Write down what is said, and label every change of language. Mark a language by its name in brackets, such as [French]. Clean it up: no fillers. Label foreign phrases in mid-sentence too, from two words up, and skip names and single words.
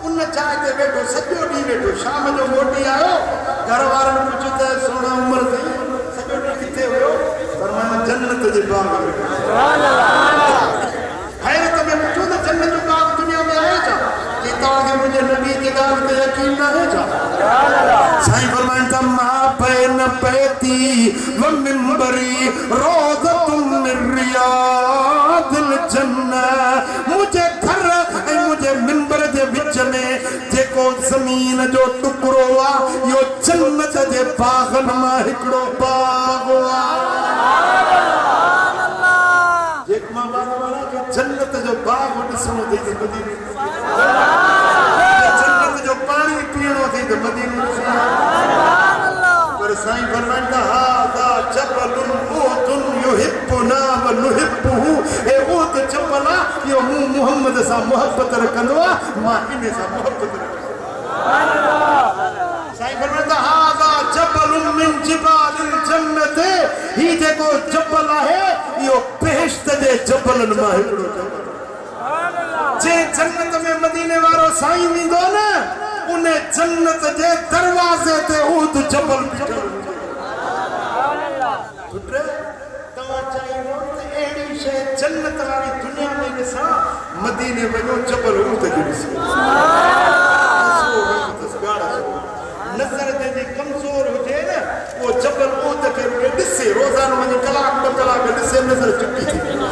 [Sindhi] चाय ते बैठो सॼो ॾींहुं बैठो शाम जो मोटी आयो घर वारनि पुछियो त सोना उमिरि थी सॼो ॾींहुं किथे हुयो फरमायो जन्नत जे बाग में हैरत में पुछो त जन्नत जो बाग दुनिया में आहे छा कि तव्हांखे मुंहिंजे नबी जी ॻाल्हि ते यकीन न आहे छा साईं फरमाइनि था मां [Arabic] بين بيتي ومنبري روضةٌ من رياض الجنة [Sindhi] मुंहिंजे घर ऐं मुंहिंजे मिंबर जे विच में जेको ज़मीन जो टुकड़ो आहे इहो जन्नत जे बाग़नि मां हिकिड़ो बाग़ आहे जन्नत जो बाग़ ॾिसणो अथई त मदीने जन्नत जो पाणी पीअणो अथई त मदीने पर साईं फरमाइनि था [Arabic] هذا جبلٌ أحدٌ يحبنا ونحبه [Sindhi] ए उहद जबल आहे इहो मूं मुहम्मद सां मोहबत रखंदो आहे मां इन सां मोहबत रखंदो साईं फरमाइनि था [Arabic] هذا جبلٌ من جبال الجنة [Sindhi] ही जेको जबल आहे इहो बेहिश्त जे जबलनि मां हिकिड़ो जबल जे जन्नत में मदीने वारो साईं वेंदो न उन जन्नत जे दरवाज़े ते उहद जबल बीठल पुट तव्हां चाहींदो त अहिड़ी शइ जन्नत वारी दुनिया में ॾिसां मदीने वञो जबल उहद खे ॾिसो नज़र जंहिंजी कमज़ोर हुजे न उहो जबल उहद खे ॾिसे रोज़ानो वञी कलाक ॿ कलाक ॾिसे नज़र चुकी थी